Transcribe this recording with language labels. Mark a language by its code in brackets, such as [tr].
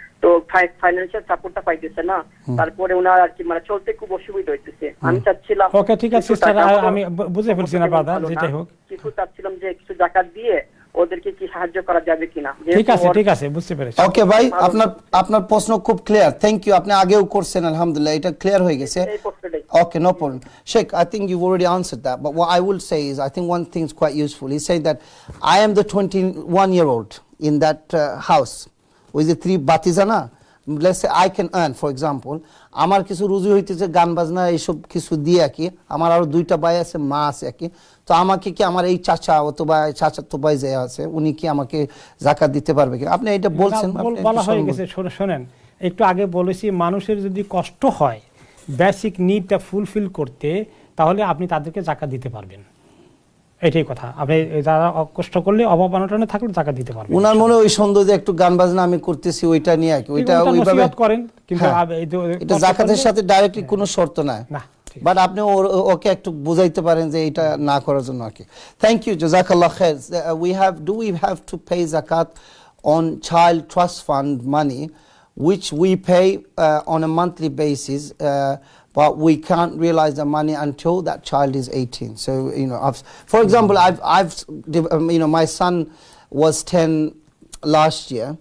[bn] তো ফাইন্যান্সিয়াল সাপোর্টটা পাইতেছে না, তারপরে ওনার আর কি মানে চলতে খুব অসুবিধা হইতেছে। আমি চাচ্ছিলাম ওকে, ঠিক আছে সিস্টার, আমি বুঝে ফেলছি না ব্রাদার, যেটাই হোক কিছু চাচ্ছিলাম যে কিছু যাকাত দিয়ে ওদেরকে কি সাহায্য করা যাবে কিনা। ঠিক আছে, বুঝতে পেরেছি। ওকে ভাই, আপনার প্রশ্ন খুব ক্লিয়ার। Thank you. আপনি আগেও করছেন, আলহামদুলিল্লাহ, এটা ক্লিয়ার হয়ে গেছে। [en] Okay, no problem. Sheikh, I think you've already answered that, but what I will say is I think one thing is quite useful. He's saying that I am the 21-year-old in that house with the 3 batizana. Let's say I can earn, for example, [bn] আমার কিছু রুজি হইতেছে গান বাজনা এইসব কিছু দিয়ে কি, আমার আরো 2টা ভাই আছে, মা আছে কি, তো আমাকে কি আমার এই চাচা অথবা চাচাতো ভাই যে আছে উনি কি আমাকে যাকাত দিতে পারবে কি? আপনি এটা বলছেন, বলা হয়ে গেছে। শোনেন, একটু আগে বলেছি মানুষের যদি কষ্ট হয় বেসিক নিডটা ফুলফিল করতে, তাহলে আপনি তাদেরকে যাকাত দিতে পারবেন। এটাই কথা। আপনি যারা কষ্ট করলে অভাব অনটনে থাকলে টাকা দিতে পারবেন। ওনার মনে ওই সন্দেহ যে একটু গান বাজনা আমি করতেছি ওইটা নিয়ে কি, ওইটা ওইভাবে করেন, কিন্তু এটা যাকাতের সাথে ডাইরেক্টলি কোনো শর্ত নাই। বাট আপনি ওকে একটু বুঝাইতে পারেন যে এটা না করার জন্য আর কি। Thank you, জাযাকাল্লাহ Khair. [en] we have to pay zakat on child trust fund money which we pay on a monthly basis, but we can't realize the money until that child is 18. So for example, I've my son was 10 last year.